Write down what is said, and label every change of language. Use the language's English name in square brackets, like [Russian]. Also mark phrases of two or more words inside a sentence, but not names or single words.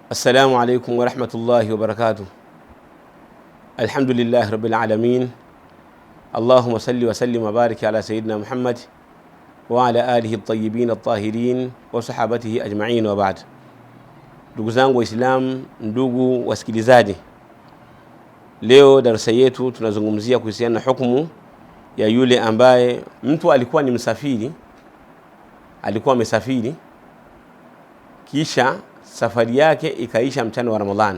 [Arabic] السلام عليكم ورحمة الله وبركاته. الحمد لله رب العالمين. اللهم صل وسلم وبارك على سيدنا محمد وعلى آله الطيبين الطاهرين وصحابته أجمعين وبعد. [Swahili] Ndugu zangu Waislamu, ndugu wasikilizaji, leo darasa yetu tunazungumzia kuhusiana na hukumu ya yule ambaye mtu alikuwa ni msafiri, alikuwa amesafiri kisha safari yake ikaisha mchana wa Ramadhani.